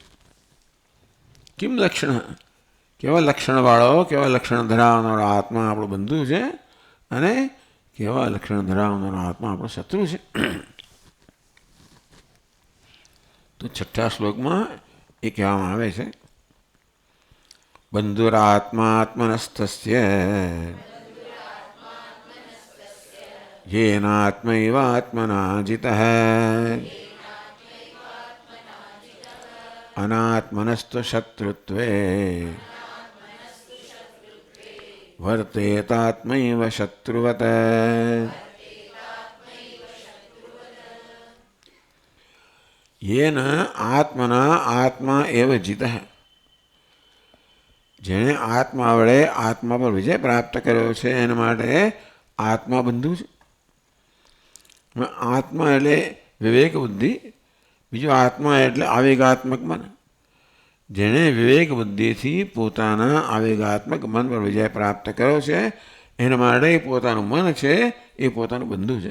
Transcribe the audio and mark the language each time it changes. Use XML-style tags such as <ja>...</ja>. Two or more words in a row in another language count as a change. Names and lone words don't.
<gu>કિમ લક્ષણ, કેવા લક્ષણવાળો, કેવા લક્ષણ ધરાવનારો આત્મા આપણો બંધુ છે અને કેવા લક્ષણ ધરાવનારો આત્મા આપણો શત્રુ છે. તો છઠ્ઠા શ્લોકમાં એ કહેવામાં આવે છે</gu> <sa>બંધુરાત્માત્મનસ્તસ્ય येनात्मैवात्मना जितः अनात्मनस्तु शत्रुत्वे वर्तेतात्मैव शत्रुवत्. येन आत्मना आत्मा एव जितः,</sa> <gu>જેણે આત્મા વડે આત્મા પર વિજય પ્રાપ્ત કર્યો છે એના માટે આત્મા બંધુ છે. આત્મા એટલે વિવેક બુદ્ધિ, બીજો આત્મા એટલે આવેગાત્મક મન. જેણે વિવેક બુદ્ધિથી પોતાના આવેગાત્મક મન પર વિજય પ્રાપ્ત કર્યો છે એના માટે પોતાનું મન છે એ પોતાનું બંધુ છે.</gu>